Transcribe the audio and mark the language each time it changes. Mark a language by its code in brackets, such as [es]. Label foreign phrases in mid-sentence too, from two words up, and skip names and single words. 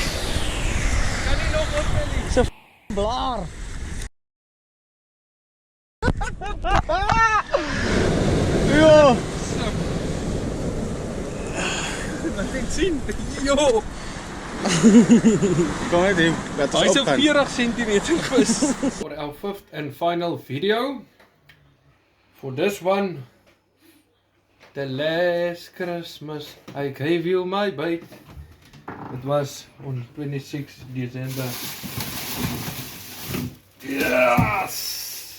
[af] Kan nie nog opneem. Zo blaar. Ja. Laat ek sien. Jo. Kom met hem. Hy is 'n 40 cm vis. [en] For our fifth and final video. For this one, the last Christmas I gave you my bait. It was on 26 December. Yes!